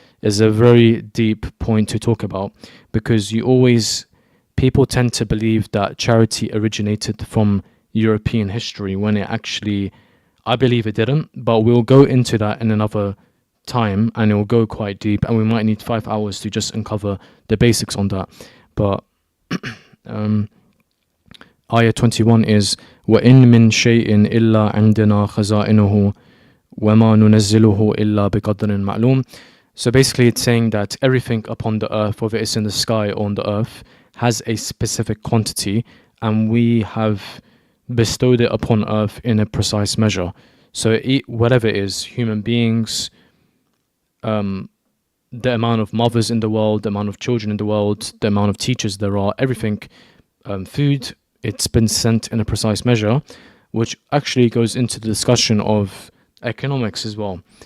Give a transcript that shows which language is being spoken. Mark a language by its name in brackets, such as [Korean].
[English] Is a very deep point to talk about, because people tend to believe that charity originated from European history, when it actually, I believe it didn't, but we'll go into that in another time, and it will go quite deep, and we might need 5 hours to just uncover the basics on that. But ayah 21 is [Arabic] وَإِن مِّن شَيْءٍ إِلَّا عِنْدِنَا خَزَائِنُهُ وَمَا نُنَزِّلُهُ إِلَّا بِقَدْرٍ مَعْلُومٍ. [English] So basically it's saying that everything upon the earth, whether it's in the sky or on the earth, has a specific quantity, and we have bestowed it upon earth in a precise measure. So whatever it is, human beings, the amount of mothers in the world, the amount of children in the world, the amount of teachers there are, everything, food, it's been sent in a precise measure, which actually goes into the discussion of economics as well.